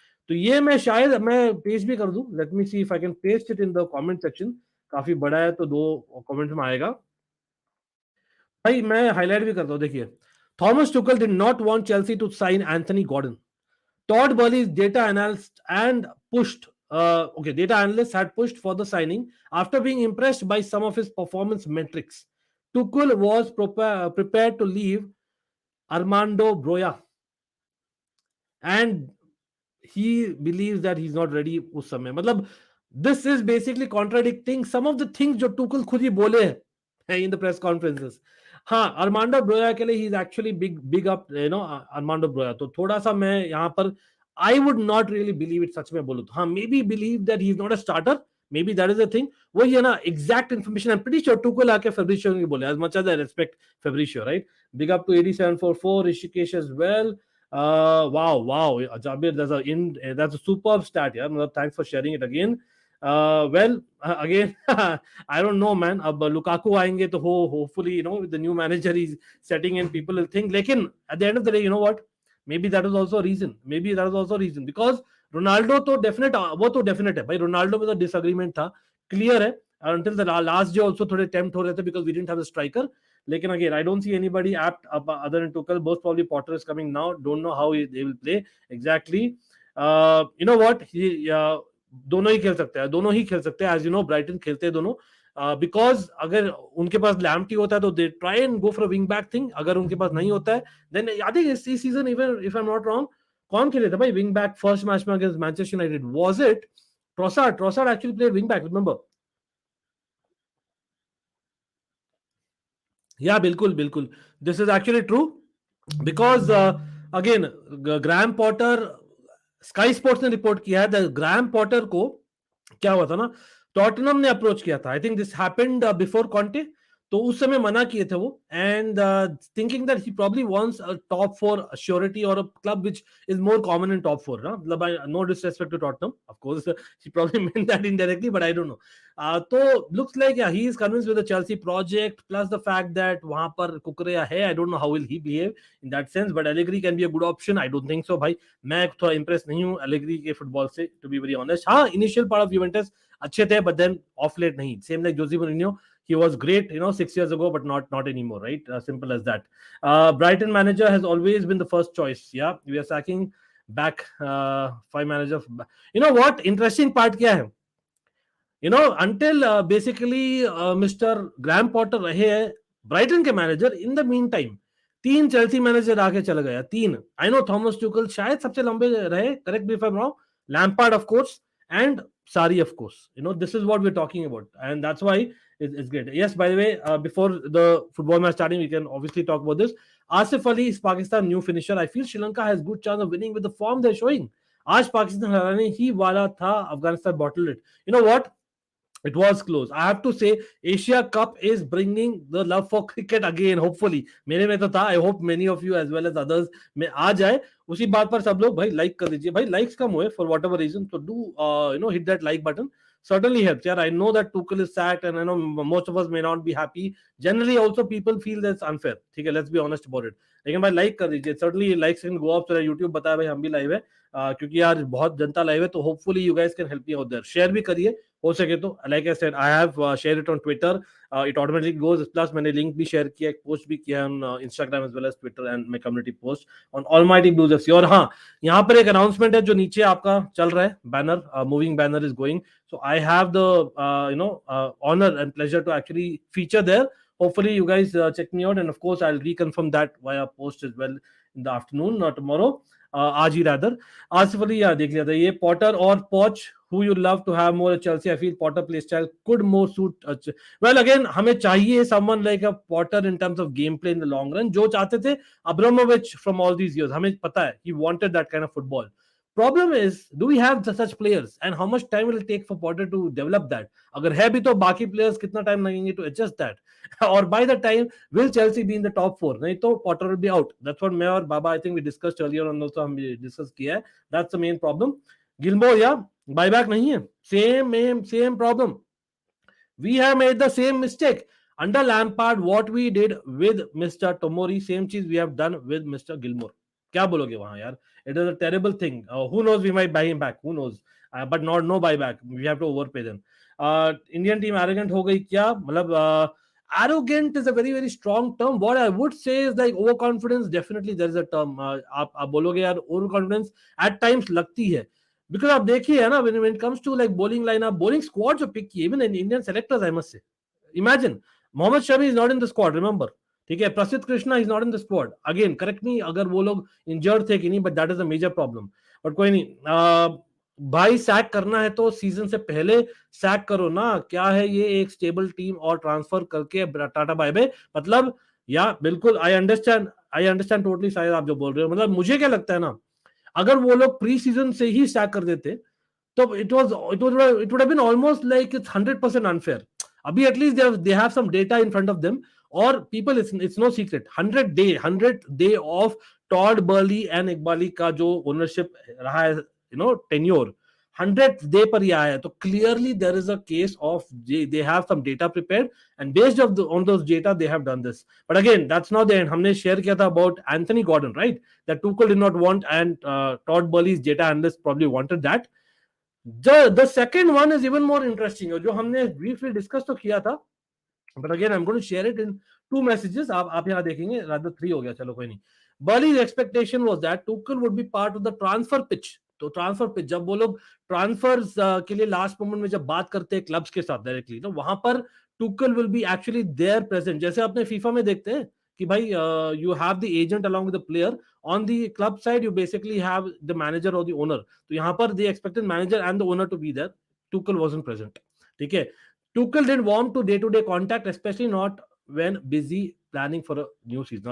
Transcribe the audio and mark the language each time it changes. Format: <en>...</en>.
<hi>तो ये मैं शायद मैं पेस्ट भी कर दूं.</hi> <en>Let me see if I can paste it in the comment section.</en> <hi>काफी बड़ा है तो दो कमेंट्स में आएगा भाई. मैं हाईलाइट भी करता हूँ.</hi> <en>देखिए, Thomas Tuchel did not want Chelsea to sign Anthony Gordon. Todd Burley's data analyst and pushed. Data analysts had pushed for the signing after being impressed by some of his performance metrics. Tuchel was prepared to leave Armando Broja, and he believes that he's not ready</en> <hi>उस समय.</hi> <en>मतलब this is basically contradicting some of the things</en> <hi>जो Tuchel खुद ही बोले हैं</hi> <en>in the press conferences.</en> <hi>हाँ, Armando ब्रोया के लिए</hi> <en>He is actually big up, Armando Broja.</en> <hi>तो थोड़ा सा मैं यहाँ पर</hi> <en>I would not really believe it.</en> <hi>सच में बोलूं तो हाँ,</hi> <en>Maybe believe that he is not a starter. Maybe that is a thing.</en> <hi>वही है ना,</hi> <en>Exact information. I am pretty sure Tuchel</en> <hi>आके फेब्रिशियो ने बोले.</hi> <en>As much as I respect Fabrizio, right? Big up to 8744 Rishikesh as well. Wow, Jabir, that's a superb stat, yeah. Thanks for sharing it again. Again, I don't know, man.</en> <hi>अब Lukaku आएंगे तो</hi> <en>hopefully, with the new manager he's setting in, people will think. लेकिन at the end of the day, you know what? Maybe that is also a reason.</en> <hi>Because Ronaldo तो definite, वो तो definite है भाई. Ronaldo में तो disagreement था, clear है.</hi> <en>Until the last day also</en> <hi>थोड़े tempt हो रहे थे</hi> <en>because we didn't have a striker. Lekin again, I don't see anybody apt other than Tuchel. Most probably Potter is coming now. Don't know how they will play exactly. You know what?</en> <hi>दोनों ही खेल सकते हैं.</hi> <en>As you know,</en> <hi>Brighton खेलते हैं दोनों.</hi> <en>Because</en> <hi>अगर उनके पास लैम्प्टी होता है तो</hi> <en>they try and go for a wing back thing.</en> <hi>अगर उनके पास नहीं होता है,</hi> <en>then I think इस season, even if I'm not wrong,</en> <hi>कौन खेले थे भाई</hi> <en>wing back first match में against Manchester United? Was it Trossard? Trossard actually played wing back, remember?</en> <hi>Yeah, बिल्कुल.</hi> <en>This is actually true because again, Graham Potter,</en> <hi>sky sports ने report किया है. Graeme Potter को क्या हुआ था ना, टॉटनम ने अप्रोच किया था.</hi> <en>I think this happened before Conte.</en> <hi>तो उस समय मना किए थे वो.</hi> <en>And thinking that he probably wants a top 4 surety और a club which is more common in top 4 ना. मतलब no disrespect to Tottenham, of course he probably meant that indirectly, but I don't know. तो looks like he is convinced with the Chelsea project plus the fact that</en> <hi>वहां पर कुकरेया है.</hi> <en>I don't know how will he behave in that sense, but Allegri can be a good option. I don't think so भाई.</en> <hi>मैं थोड़ा Impress नहीं हूं Allegri के football से,</hi> <en>To be very honest.</en> <hi>हाँ, इनिशियल पार्ट ऑफ यूवेंटस अच्छे थे,</hi> <en>but then of late</en> <hi>नहीं.</hi> <en>Same like Jose Mourinho, he was great 6 years ago, but not anymore, right? Simple as that. Brighton manager has always been the first choice. Yeah, we are sacking back 5 managers. You know what interesting part kya hai? Until basically Mr.</en> <hi>Graham Potter रहे हैं Brighton के manager,</hi> <en>in the meantime</en> <hi>3 Chelsea manager आके चला गया.</hi> <en>3. I know Thomas Tuchel</en> <hi>शायद सबसे लंबे रहे,</hi> <en>Correct me if I am wrong. Lampard of course and Sari, of course. This is what we're talking about, and that's why it's great. Yes, by the way, before the football match starting, we can obviously talk about this. Asif Ali is Pakistan new finisher. I feel Sri Lanka has good chance of winning with the form they're showing.</en> <hi>आज पाकिस्तान हराने ही वाला था, Afghanistan</hi> <en>bottled it. You know what? It was close. I have to say, Asia Cup is bringing the love for cricket again.</en> <hi>Hopefully, मेरे में तो था.</hi> <en>I hope many of you as well as others</en> <hi>में आ जाए. उसी बात पर सब लोग भाई लाइक कर दीजिए भाई.</hi> <en>Likes कम हुए for whatever reason, so do hit that like button. Certainly helps. Yeah, I know that Tuchel is sacked, and I know most of us may not be happy. Generally, also people feel that's unfair. ठीक है, let's be honest about it.</en> <hi>लेकिन भाई like कर दीजिए.</hi> <en>Certainly likes can go up so that</en> <hi>YouTube बताए भाई हम भी लाइव है. क्योंकि यार बहुत जनता लाइव है, तो</hi> <en>Hopefully you guys can help me out there.</en> <hi>Share भी करिए हो सके तो.</hi> <en>Like I said, I have share it on Twitter, it automatically goes.</en> <hi>Plus मैंने लिंक भी शेयर किया, एक पोस्ट भी किया</hi> <en>On Instagram as well as Twitter and my community post on Almighty Blues FC.</en> <hi>और हाँ, यहाँ पर एक अनाउंसमेंट है जो नीचे आपका चल रहा है, banner,</hi> <en>Moving banner is going. So I have the honor and pleasure to actually feature there. Hopefully you guys check me out, and of course I'll reconfirm that via post as well in the afternoon, not tomorrow.</en> <hi>आज ही rather.</hi> <en>आसिफली</en> <hi>यार देख लिया था ये Potter और Poch,</hi> <en>who you love to have more at Chelsea. I feel Potter play style could more suit. Well again</en> <hi>हमें चाहिए</hi> <en>someone like a Potter in terms of gameplay in the long run.</en> <hi>जो चाहते थे</hi> <en>Abramovich from all these years,</en> <hi>हमें पता है</hi> <en>he wanted that kind of football. Problem is, do we have such players, and how much time will it take for Potter to develop that?</en> <hi>अगर है भी तो बाकी players कितना time लगेंगे</hi> <en>to adjust that? और by the time will Chelsea be in the top 4? नहीं तो Potter will be out. That's what मैं और Baba I think we discussed earlier on, also</en> <hi>हम discuss किया है.</hi> <en>That's the main problem.</en> <hi>Gilmore या buyback नहीं है.</hi> <en>Same problem. We have made the same mistake under Lampard. What we did with Mr. Tomori, same cheese we have done with Mr. Gilmore.</en> <hi>क्या बोलोगे वहां यार?</hi> <en>It is a terrible thing. Who knows, we might buy him back, who knows, but not no buyback. We have to overpay them. Indian team arrogant</en> <hi>हो गई क्या?</hi> <en>मतलब arrogant is a very strong term. What I would say is like overconfidence. Definitely there is a term.</en> <hi>आप बोलोगे यार</hi> <en>overconfidence at times लगती है, because आप देखिए है ना, when it comes to like bowling lineup, bowling squad जो pick किए, even in Indian selectors, I must say, imagine Mohammad Shami is not in the squad, remember, ठीक है, Prasidh Krishna is not in the squad. Again correct me</en> <hi>अगर वो लोग injured थे कि नहीं,</hi> <en>But that is a major problem.</en> <hi>But कोई नहीं, भाई सैक करना है तो सीजन से पहले सैक करो ना. क्या है ये एक स्टेबल टीम और ट्रांसफर करके टाटा बाय बाय, मतलब या बिल्कुल</hi> <en>I understand totally</en> <hi>शायद आप जो बोल रहे हो. मतलब मुझे क्या लगता है ना, अगर वो लोग प्री सीजन से ही सैक कर देते तो</hi> <en>it would have been almost like it's 100% unfair. अभी at least they have some data in front of them. और people, it's no secret, 100 day of Todd Burley and Iqbali</en> <hi>का जो ओनरशिप रहा है,</hi> <en>tenure 100th day</en> <hi>पर ही आया है.</hi> <en>तो clearly there is a case of they have some data prepared, and based on those data they have done this. But again, that's not the end.</en> <hi>हमने share किया था</hi> <en>about Anthony Gordon, right, that Tuchel did not want, and Todd Burley's data analyst probably wanted that. The second one is even more interesting,</en> <hi>जो हमने briefly discuss तो किया था,</hi> <en>but again I'm going to share it in 2 messages.</en> <hi>आप यहाँ देखेंगे, rather 3 हो गया, चलो कोई नहीं.</hi> <en>Burley's expectation was that Tuchel would be part of the transfer pitch.</en> <hi>तो ट्रांसफर पिच, जब वो लोग ट्रांसफर्स के लिए लास्ट मोमेंट में जब बात करते हैं क्लब्स के साथ डायरेक्टली, तो वहां पर</hi> <en>Tuchel will be actually there present.</en> <hi>जैसे अपने फीफा में देखते हैं कि भाई</hi> <en>you have the agent along with the player. On the club side you basically have the manager or the owner.</en> <hi>तो यहाँ पर</hi> <en>they expected manager and the owner to be there. Tuchel wasn't present. ठीक है. Tuchel didn't want to day-to-day contact, especially not when busy planning for a new season.</en>